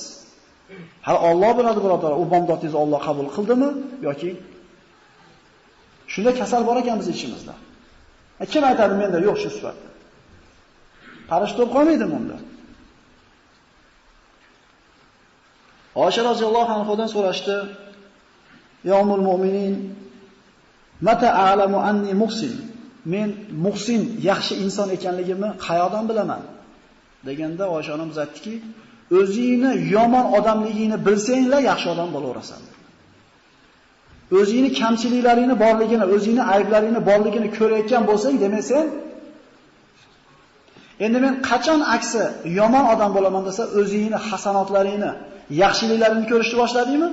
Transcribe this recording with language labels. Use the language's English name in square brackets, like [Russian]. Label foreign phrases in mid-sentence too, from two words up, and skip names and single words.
[Uzbek] Hali Alloh biladi, birodar, u bomdodingizni Alloh qabul qildimi yoki shunda kasal bor ekan biz ichimizda. Kim aytadi menda yo'q shu sifat? Qarish to'p qolmaydimi unda? Oysha [Arabic] رضي الله عنها [Uzbek] so'rashdi: [Arabic] "يا أم المؤمنين متى أعلم أني محسن?" [Uzbek] Men muhsin, yaxshi inson ekanligimni qayoqdan bilaman? Deganda Oysha onamiz aytdiki, o'zingni yomon odamligingni bilsanglar yaxshi odam bo'laverasan. O'zingni kamchiliklaringni borligini, o'zingni ayblaringni borligini ko'rayotgan bo'lsang, demak sen endi men qachon aksi yomon odam bo'laman desa, o'zingni hasanotlaringni, yaxshiliklaringni ko'rishni boshladingmi?